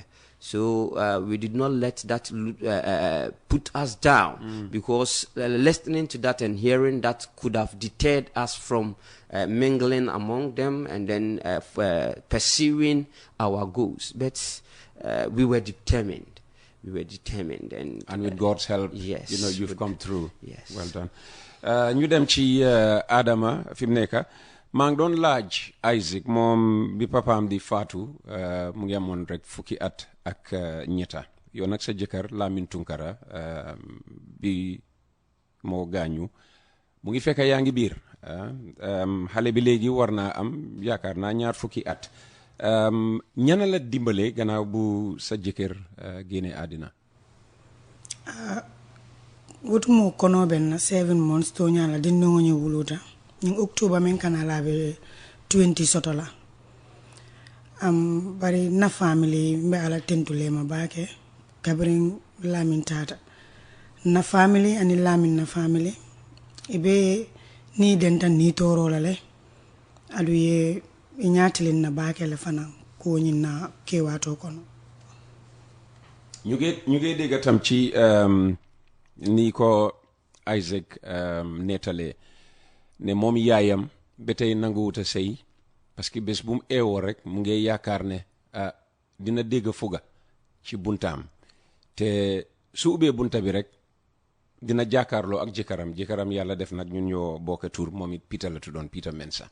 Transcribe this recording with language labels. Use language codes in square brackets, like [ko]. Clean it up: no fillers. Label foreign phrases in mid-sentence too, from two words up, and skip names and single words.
[en] So we did not let that put us down, because listening to that and hearing that could have deterred us from mingling among them and then pursuing our goals. But we were determined. And with God's help, yes, you've come through. Yes. Well done. [wo] Ñu dem ci Adama fi mu nekk maa ngi doon laaj Isaac moom bi papaam di faatu mu ngi amoon rek fukki at ak ñetta yow nag sa jëkkër Lamin Tunkara bi moo gaañu mu ngi fekk yaa ngi biir xale bi léegi war naa am yaakaar naa ñaar fukki at. ñana la dimbale gannaaw bu sa jëkkër génne àddina. [man] Wotumo kono ben [en] 7 months [man] to nyala dinno ngi wuluta [en] in October [man] men kana labe 20 sotola bari na family mbe ala tentule ma bake kabrin Lamin tata na family ani Lamin na family ibe ni denta ni toro lale aduye iñatilin na baakele fana ko ñina kewato kono [wo] ñu ngi dégg tam ci ni ko Isaac netale ne moom yaayam ba tey nanguwuta sëy parce que bés bu mu eewoo rek mu ngi yaakaar ne dina dégg fuga ci buntaam te su ubbee bunta bi rek dina jàkkaarloo ak jëkkëram yàlla def nag ñun ñoo bokk tur moom it Peter la tuddoon Peter Mensah.